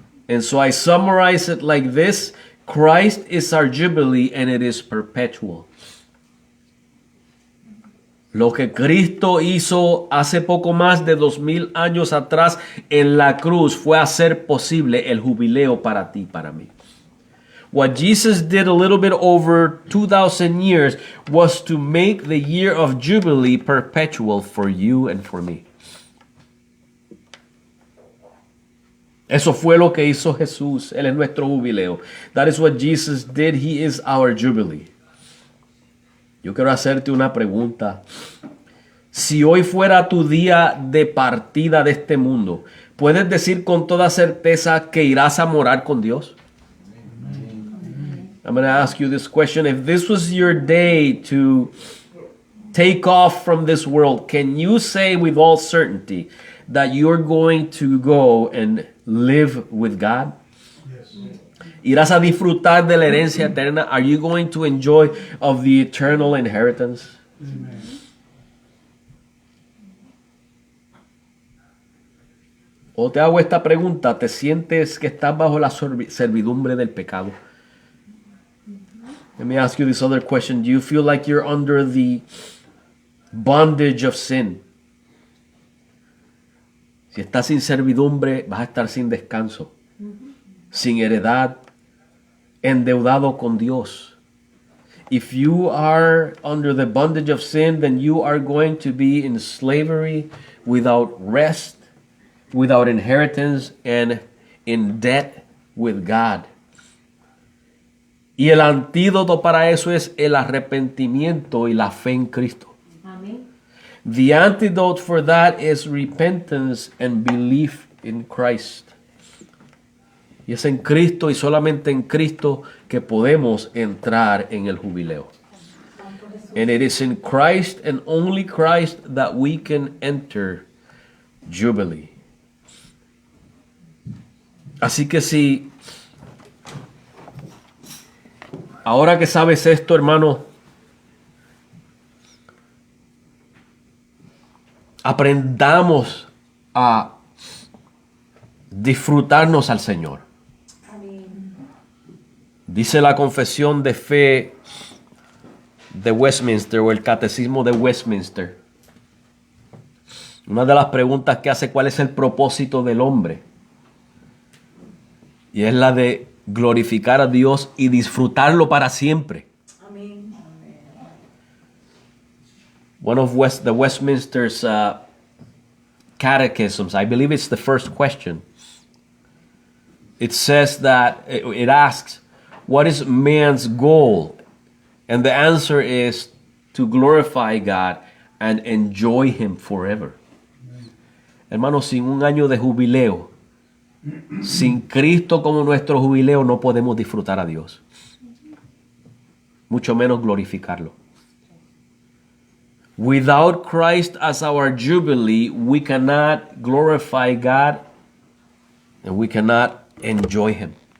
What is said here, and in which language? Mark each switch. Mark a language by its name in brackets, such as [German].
[English] And so I summarize it like this: Christ is our jubilee and it is perpetual. [Spanish] Lo que Cristo hizo hace poco más de 2000 años atrás en la cruz fue hacer posible el jubileo para ti, para mí. [English] What Jesus did a little bit over 2,000 years was to make the year of Jubilee perpetual for you and for me. [Spanish] Eso fue lo que hizo Jesús. Él es nuestro jubileo. [English] That is what Jesus did. He is our Jubilee. [Spanish] Yo quiero hacerte una pregunta. Si hoy fuera tu día de partida de este mundo, ¿puedes decir con toda certeza que irás a morar con Dios? [English] I'm going to ask you this question. If this was your day to take off from this world, can you say with all certainty that you're going to go and live with God? Yes. [Spanish] ¿Irás a disfrutar de la herencia eterna? [English] Are you going to enjoy of the eternal inheritance? Amen. [Spanish] O te hago esta pregunta, ¿te sientes que estás bajo la servidumbre del pecado? [English] Let me ask you this other question. Do you feel like you're under the bondage of sin? [Spanish] Si estás sin servidumbre, vas a estar sin descanso, sin heredad, endeudado con Dios. [English] If you are under the bondage of sin, then you are going to be in slavery, without rest, without inheritance, and in debt with God. [Spanish] Y el antídoto para eso es el arrepentimiento y la fe en Cristo. Amén. [English] The antidote for that is repentance and belief in Christ. [Spanish] Y es en Cristo y solamente en Cristo que podemos entrar en el jubileo. [English] And it is in Christ and only Christ that we can enter Jubilee. [Spanish] Así que si ahora que sabes esto, hermano, aprendamos a disfrutarnos al Señor. Amén. Dice la confesión de fe de Westminster o el catecismo de Westminster. Una de las preguntas que hace: ¿cuál es el propósito del hombre? Y es la de glorificar a Dios y disfrutarlo para siempre. Amén. [English] One of the Westminster's catechisms, I believe it's the first question. It says that, it asks, what is man's goal? And the answer is to glorify God and enjoy Him forever. [Spanish] Hermanos, sin un año de jubileo, sin Cristo como nuestro jubileo, no podemos disfrutar a Dios. Mucho menos glorificarlo. [English] Without Christ as our jubilee, we cannot glorify God and we cannot enjoy Him.